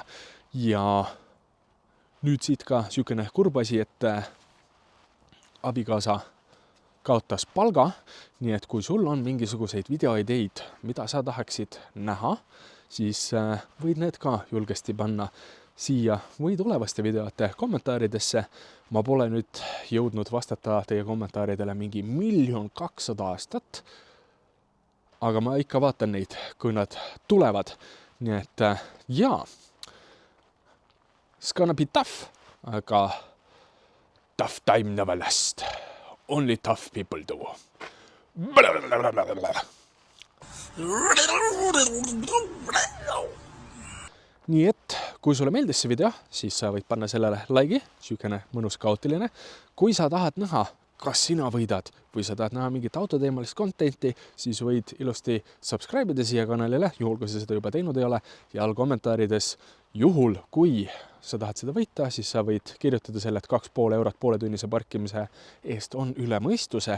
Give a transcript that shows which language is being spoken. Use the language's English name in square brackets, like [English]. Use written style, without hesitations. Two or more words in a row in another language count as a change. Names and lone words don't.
[Estonian] Ja nüüd siit ka sükene kurb asi, et abikaasa kaotas palga, nii et kui sul on mingisuguseid videoideid, mida sa tahaksid näha, siis võid need ka julgesti panna siia või tulevaste videote kommentaaridesse. Ma pole nüüd jõudnud vastata teie kommentaaridele mingi 1 200 aastat, aga ma ikka vaatan neid, kui nad tulevad. Nii et jaa, [English] it's gonna be tough, aga tough time never last. Only tough people do. [Estonian] Nii et, kui sulle meeldis see video, siis sa võid panna sellele like'i, sükene mõnus kaootiline. Kui sa tahad näha, kas sina võidad või sa tahad näha mingit autoteemalist contenti, siis võid ilusti subscribe ida siia kanalile, juhul kui sa seda juba teinud ei ole, ja all kommentaarides juhul, kui sa tahad seda võita, siis sa võid kirjutada selle, et 2,5 eurot pooletunnise parkimise eest on üle mõistuse.